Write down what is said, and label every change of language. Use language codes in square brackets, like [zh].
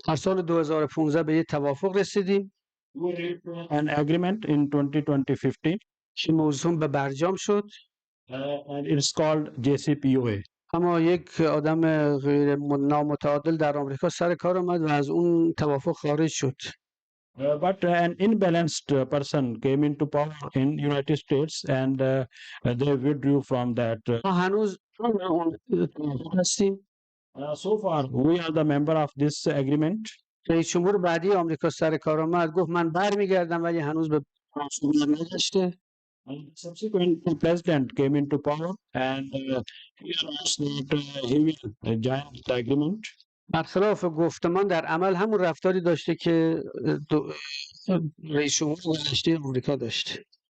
[fa] در سال 2015 به یک توافق رسیدیم [en] We reached an agreement in 2015, [fa] که موضوع به برجام شد. [en] and it's called JCPOA. [fa] اما یک آدم غیر نامتعادل در آمریکا سر کار آمد و از اون توافق خارج شد. [en] But an imbalanced person came into power in United States, and they withdrew from that. [fa] ما هنوز اون توافق هستیم. [en] So far, we are the member of this agreement. [fa] رئیس جمهور بعدی آمریکا سر کار آمد گفت من برمیگردم ولی هنوز به رسمیت نگشته. [en] And subsequent president came into power, and he announced that he will join the agreement. [fa] برخلاف گفتمان در عمل همون رفتاری داشته که رئیس جمهور گذشته آمریکا داشته.